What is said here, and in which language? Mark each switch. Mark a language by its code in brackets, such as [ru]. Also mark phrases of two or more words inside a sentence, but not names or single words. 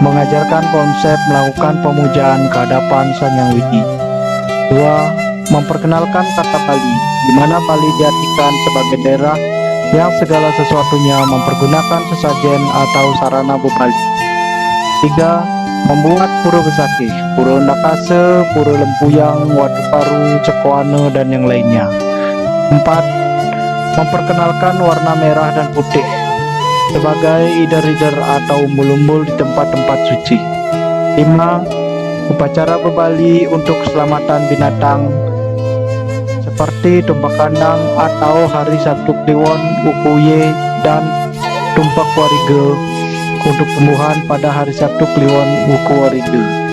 [id] mengajarkan konsep melakukan pemujaan ke hadapan Sang Hyang Widi. 2. Memperkenalkan kata Bali, di mana Bali diartikan sebagai daerah yang segala sesuatunya mempergunakan sesajen atau sarana bebali. 3. Membuat pura besakeh, pura Ndakase, pura Lempuyang, Watu Paru, Cekoane, dan yang lainnya. 4. Memperkenalkan warna merah dan putih sebagai leader-leader atau umbul-umbul di tempat-tempat suci. 5. Upacara bebali untuk keselamatan binatang seperti tumpak kandang atau hari Sabtu Kliwon, Ukuye, dan tumpak warige untuk tumbuhan pada hari Sabtu Kliwon, Wuku warige.